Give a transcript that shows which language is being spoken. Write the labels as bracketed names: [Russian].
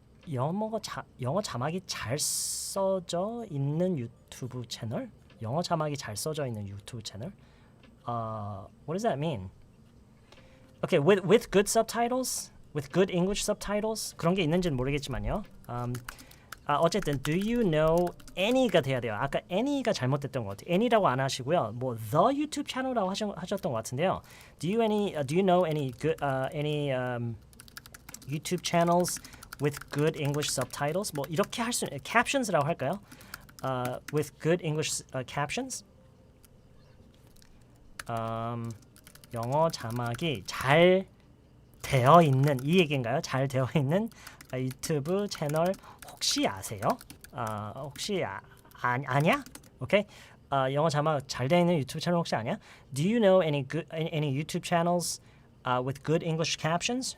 [Korean] 영어 자막이 잘 써져 있는 유튜브 채널? 영어 자막이 잘 써져 있는 유튜브 채널? [English] What does that mean? Okay, with good subtitles, with good English subtitles [Korean] 그런 게 있는지는 모르겠지만요. 어쨌든 [English] do you know any [Korean] 가 돼야 돼요. 아까 any가 잘못됐던 것 같아요. any라고 안 하시고요. 뭐 the YouTube 채널이라고 하셨던 것 같은데요. [English] Do you know any good YouTube channels with good English subtitles? [Korean] 뭐 이렇게 할 수 captions라고 할까요? [English] With good English captions. [Korean] 영어 자막이 잘 되어 있는 이 얘기인가요? 잘 되어 있는 유튜브 채널 혹시 아세요? 혹시 아냐? 오케이. 영어 자막 잘 되어 있는 유튜브 채널 혹시 아냐? [English] Do you know any YouTube channels with good English captions?